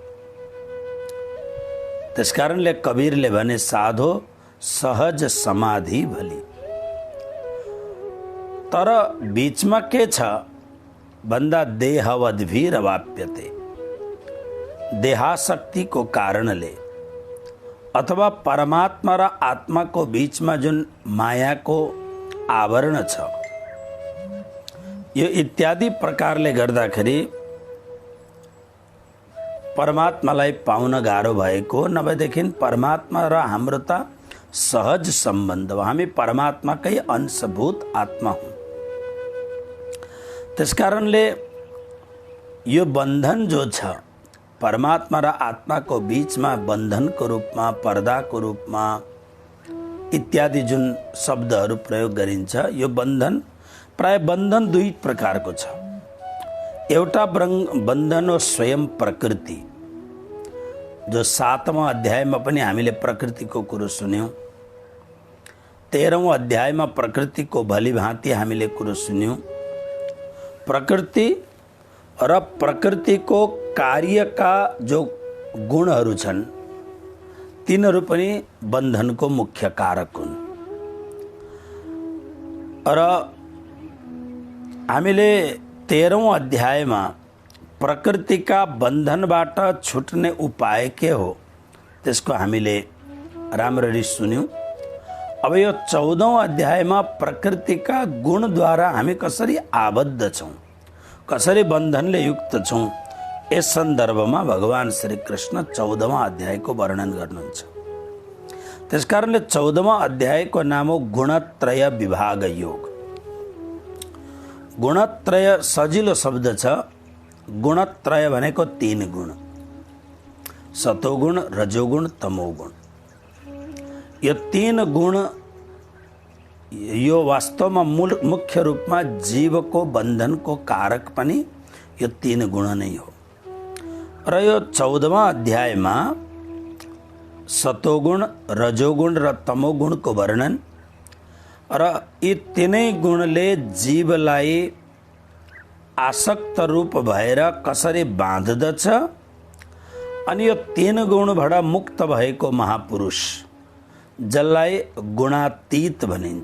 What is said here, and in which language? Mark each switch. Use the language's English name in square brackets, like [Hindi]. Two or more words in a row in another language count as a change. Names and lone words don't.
[Nepali] त्यसकारणले कबीरले भने [Hindi] साधो सहज समाधि भली। [Nepali] तर बीचमा के छ भन्दा [Sanskrit] देहवद्भिर वाप्यते, [Nepali] देहाशक्ति को कारणले अथवा परमात्मा र आत्मा को [Hindi] बीच में [Nepali] जुन माया को आवरण छ यो इत्यादि प्रकारले गर्दाखेरि परमात्मालाई पाउन गाह्रो भएको, नभएदेखि परमात्मा र हाम्रो त सहज सम्बन्ध हो, हामी परमात्माकै अंशभूत आत्मा हौं। त्यसकारणले यो बन्धन जो छ परमात्मा र आत्मा को [Hindi] बीच में बंधन को रूप में, [Nepali] पर्दा को रूप में इत्यादि जुन शब्दहरू प्रयोग गरिन्छ यो बन्धन प्राय बन्धन दुई प्रकार को छ। एउटा बन्धन हो स्वयं प्रकृति, जो [Hindi] 7वां अध्याय में [Nepali] पनि हामीले प्रकृति को कुरो सुन्यौं। [Hindi] 13वां अध्याय में [Nepali] प्रकृति को [Hindi] भली भांति [Nepali] हामीले कुरो सुन्यौं। प्रकृति र प्रकृति को कार्य का जो गुणहरू छन् तिनीहरू पनि बन्धन को मुख्य कारक हुन्। र हामीले 13औं अध्यायमा प्रकृति का बन्धनबाट छुट्ने उपाय के हो त्यसको हामीले राम्ररी सुन्यौं। अब यो 14औं अध्यायमा प्रकृति का गुण द्वारा हामी कसरी आबद्ध छौं, कसरी बन्धनले युक्त छौं, [Hindi] इस संदर्भ में भगवान श्री कृष्ण 14वां अध्याय को वर्णन गर्नुहुन्छ। [Nepali] त्यसकारणले [Hindi] 14वां अध्याय [Nepali] को नाम हो गुणत्रय विभाग योग। गुणत्रय सजिलो शब्द छ। गुणत्रय भनेको 3 गुण, सतोगुण, रजोगुण, तमोगुण। यो 3 गुण यो वास्तवमा मुख्य [Hindi] रूप में [Nepali] जीव को बंधन को कारक पनि यो 3 गुण नै हो। र यो [Hindi] 14वां अध्याय में [Nepali] सतोगुण, रजोगुण र तमोगुण को वर्णन र यी तीनै गुणले जीवलाई आसक्त रूप भएर कसरी बाँध्दछ अनि यो 3 गुणबाट मुक्त भएको महापुरुष जसलाई गुणातीत भनिन्छ।